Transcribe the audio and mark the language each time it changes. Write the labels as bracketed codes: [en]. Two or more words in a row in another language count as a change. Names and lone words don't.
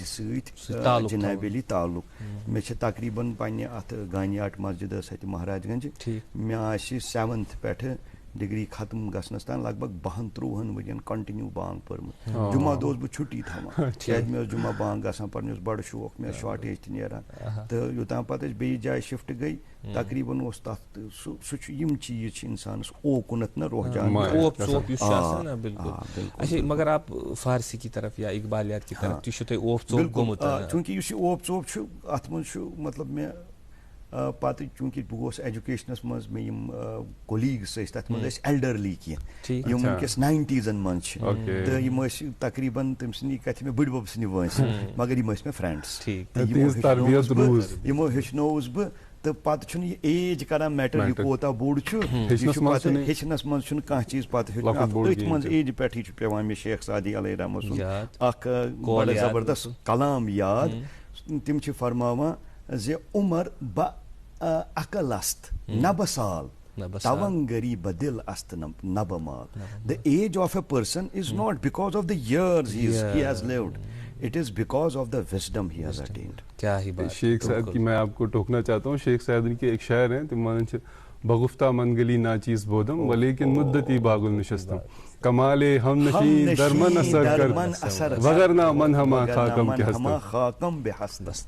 [ks] سۭتۍ جناب علی تعلق مےٚ چھِ تقریٖباً پننہِ اتھ گانیاٹ مسجد ٲس اتہِ مہاراج گنج مےٚ آسہِ 7th پٮ۪ٹھٕ ڈگری ختم گژھنس تام لگ بھگ 12-13 ؤرین کنٹِنیو بانگ پٔرمٕژ جمعہ دۄہ اوسُس بہٕ چھُٹی تھاوان کیازِ مےٚ اوس جمعہ بانگ گژھان پرنہِ اوس بڑٕ شوق مےٚ ٲس شاٹیج تہِ نیران تہٕ یوٚتام پتہٕ أسۍ بیٚیِس جایہِ شفٹ گٔے تقریٖباً اوس تتھ سُہ چھُ یِم چیٖز چھِ انسانس اوکُنتھ نہ رحجان [ur] مگر آپ فارسی کی طرف یا اقبالیات کی طرف [ks] تہِ چھُو تۄہہِ اوپ ژوپ گوٚمُت چوٗنٛکہِ یُس یہِ اوپ ژوپ چھُ اتھ منٛز چھُ مطلب مےٚ پتہٕ چوٗنٛکہِ بہٕ گوس ایجوکیشنس منٛز مےٚ یِم کولیٖگٕس ٲسۍ تتھ منٛز ٲسۍ ایلڈرلی کینٛہہ یِم وٕنکیٚس 90s منٛز چھِ تہٕ یِم ٲسۍ تقریٖباً تٔمۍ سٕنٛدی کتھِ مےٚ بٕڈۍ بب سٕنٛدِ وٲنٛسہِ مگر یِم ٲسۍ مےٚ فرٛینڈٕس یِمو ہیٚچھنووُس بہٕ تہٕ پتہٕ چھُنہٕ یہِ ایج کران میٹر یہِ کوتاہ بوٚڑ چھُ یہِ چھُ پتہٕ ہیٚچھنس منٛز چھُنہٕ کانٛہہ چیٖز پتہٕ ہیٚچھُن أتھۍ منٛز ایجہِ پٮ۪ٹھٕے چھُ پیٚوان مےٚ شیخ سعدی علیہ رحمہ سُنٛد اکھ بڑٕ زبردست کلام یاد تِم چھِ فرماوان زِ [fa] عمر بہ عقل است نہ بہ سال تونگری بدل است نہ بہ مال [en] the age of a person is not because of the years he has lived it is because of the wisdom he has attained. [ur] کیا ہی بات. شیخ سعد کی میں آپ کو ٹوکنا چاہتا ہوں. شیخ سعد کے ایک شاعر ہیں تمہارے [fa] بگفتہ منگلی ناچیز بودم ولیکن مدتی باغ النشستم کمال ہم نشین درمن اثر کر وگرنہ من ہما خاکم بے ہست.